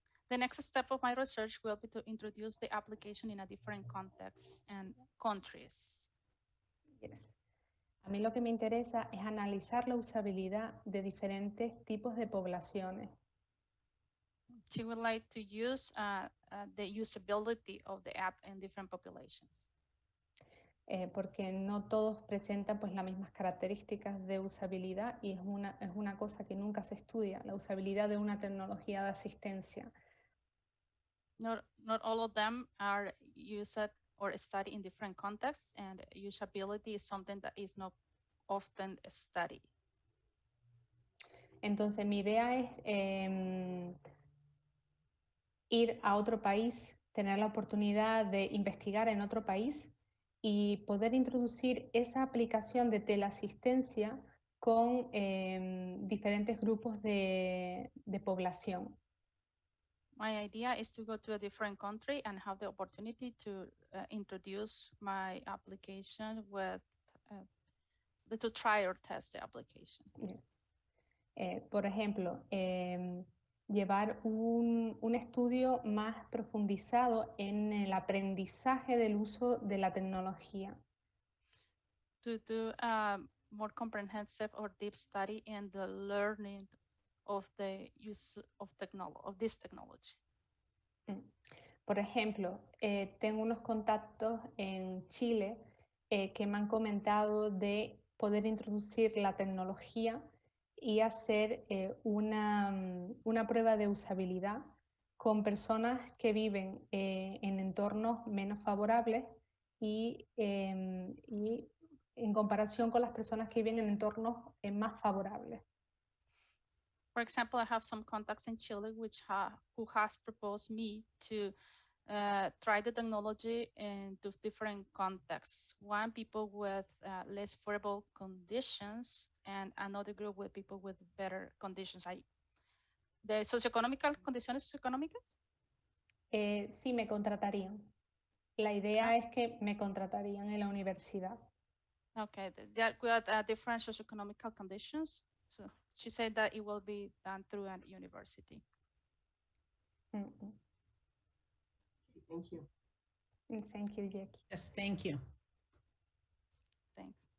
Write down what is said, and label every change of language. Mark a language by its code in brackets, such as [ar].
[en] The next step of my research will be to introduce the application in a different context and countries. Yes. [es] A mí lo que me interesa es analizar la usabilidad de diferentes tipos de poblaciones. [en] She would like to use the usability of the app in different populations. [es] Porque no todos presentan pues las mismas características de usabilidad y es una cosa que nunca se estudia, la usabilidad de una tecnología de asistencia. [en] Not all of them are used or studied in different contexts, and usability is something that is not often studied. [es] Entonces mi idea es ir a otro país, tener la oportunidad de investigar en otro país y poder introducir esa aplicación de teleasistencia con diferentes grupos de población. [en] My idea is to go to a different country and have the opportunity to introduce my application with, to try or test the application. [es] Por ejemplo, llevar un estudio más profundizado en el aprendizaje del uso de la tecnología. [en] To do a more comprehensive or deep study in the learning of the use of this technology. [es] Por ejemplo, tengo unos contactos en Chile que me han comentado de poder introducir la tecnología y hacer una prueba de usabilidad con personas que viven en entornos menos favorables y en comparación con las personas que viven en entornos más favorables. [en] For example, I have some contacts in Chile who has proposed me to try the technology in two different contexts. One, people with less favorable conditions, and another group with people with better conditions. [es] ¿De socioeconómicas, condiciones socioeconómicas? Sí, me contratarían. La idea es que me contratarían en la universidad. [en] Okay, they're with different socioeconomical conditions. So she said that it will be done through a university. Mm-hmm. Thank you. Thank you, Jackie. Yes, thank you. Thanks.